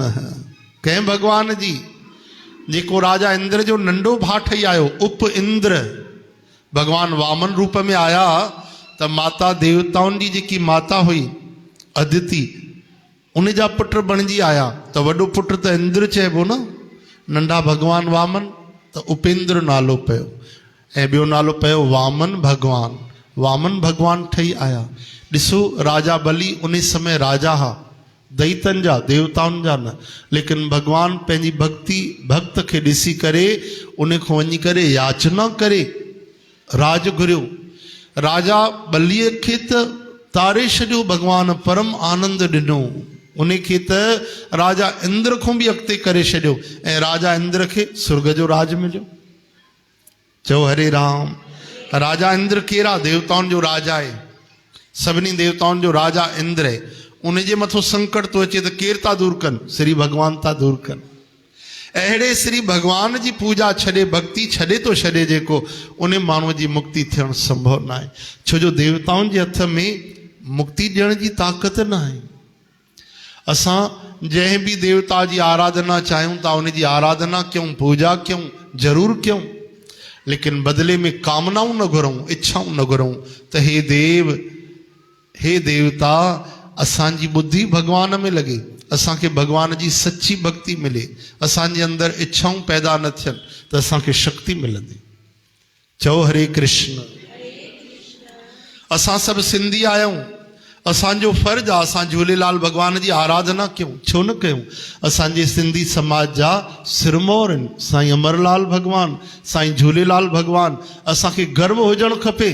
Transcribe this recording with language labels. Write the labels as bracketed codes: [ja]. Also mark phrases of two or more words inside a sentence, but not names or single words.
[sd] कंहिं भगवान जी जेको राजा इंद्र जो नंढो भाउ ठही आयो, उप इंद्र भगवान वामन रूप में आया, त माता देवताउनि जी जेकी माता हुई अदिति, उन जा पुट बणिजी आया। त वॾो पुट त इंद्र चइबो न, नंढा भगवान वामन, त उपेंद्र नालो पियो ऐं ॿियो नालो पियो वामन भगवान। वामन भगवान ठही आया। ॾिसो राजा बलि उन समय राजा हा, दैतन जा, देवताउनि जा न, लेकिन भगवान पंहिंजी भक्त खे ॾिसी करे उन खां वञी करे याचना करे राज घुरियो। राजा बलीअ खे त तारे छॾियो, भगवान परम आनंद ॾिनो। उन खे त राजा इंद्र खां बि अॻिते करे छॾियो ऐं राजा इंद्र खे स्वर्ग जो राज मिलियो। चओ हरे राम। राजा इंद्र कहिड़ा? देवताउनि जो राजा आहे, सभिनी देवताउनि जो राजा इंद्र आहे। उन जे मथो संकट तो अचे त केरु था दूर कनि? श्री भगवान था दूर कनि। अहिड़े श्री भगवान जी पूजा छॾे, भक्ति छॾे तो छॾे जेको, उन माण्हूअ जी मुक्ति थियणु संभव न आहे। छो जो देवताउनि जे हथ में मुक्ति ॾियण जी ताक़त न आहे। असां जंहिं बि देवता जी आराधना चाहियूं था, उन जी आराधना कयूं, पूजा कयूं, ज़रूरु कयूं, लेकिन बदिले में कामनाऊं न घुरूं, इच्छाऊं न घुरूं त हे देव, हे देवता, असांजी बुद्धि भगवान में लगे, असांखे भगवान जी सच्ची भक्ति मिले, असांजे अंदर इच्छाऊं पैदा न थियनि, त असांखे शक्ति मिलंदी। चओ हरे कृष्ण। असां सभु सिंधी आहियूं, असांजो फर्ज़ आहे असां झूलेलाल भगवान जी आराधना कयूं, छो न कयूं? असांजे सिंधी समाज जा सिरमौर आहिनि साईं अमरलाल भगवान, साईं झूलेलाल भगवान। असांखे गर्व हुजणु खपे।